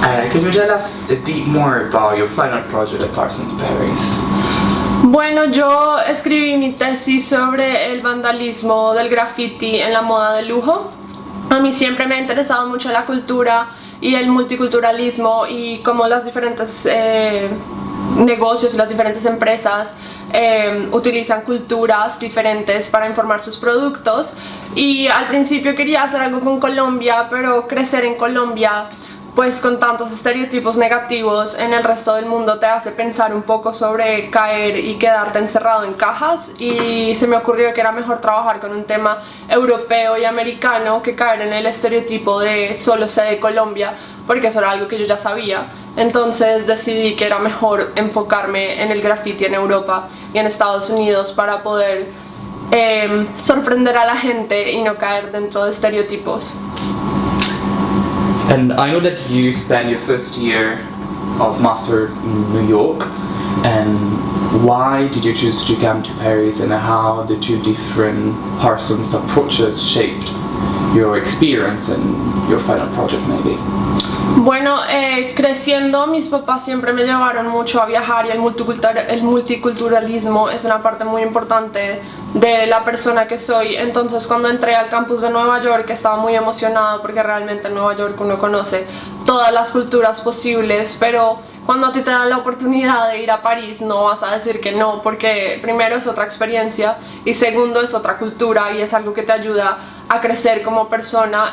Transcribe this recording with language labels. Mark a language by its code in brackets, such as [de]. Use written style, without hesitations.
[en] Can you tell us a bit more about your final project at Parsons Paris? [es] Bueno, yo escribí mi tesis sobre el vandalismo del graffiti en la moda de lujo. A mí siempre me ha interesado mucho la cultura y el multiculturalismo, y cómo los diferentes negocios y las diferentes empresas utilizan culturas diferentes para informar sus productos. Y al principio quería hacer algo con Colombia, pero crecer en Colombia pues con tantos estereotipos negativos en el resto del mundo te hace pensar un poco sobre caer y quedarte encerrado en cajas, y se me ocurrió que era mejor trabajar con un tema europeo y americano que caer en el estereotipo de solo sé de Colombia, porque eso era algo que yo ya sabía. Entonces decidí que era mejor enfocarme en el graffiti en Europa y en Estados Unidos para poder sorprender a la gente y no caer dentro de estereotipos. [en] And I know that you spent your first year of master in New York, and why did you choose to come to Paris, and how the two different Parsons approaches shaped your experience and your final project maybe? [es] Bueno, creciendo mis papás siempre me llevaron mucho a viajar, y el multiculturalismo es una parte muy importante de la persona que soy. Entonces cuando entré al campus de Nueva York estaba muy emocionada, porque realmente en Nueva York uno conoce todas las culturas posibles, pero cuando a ti te dan la oportunidad de ir a París no vas a decir que no, porque primero es otra experiencia y segundo es otra cultura y es algo que te ayuda a crecer como persona.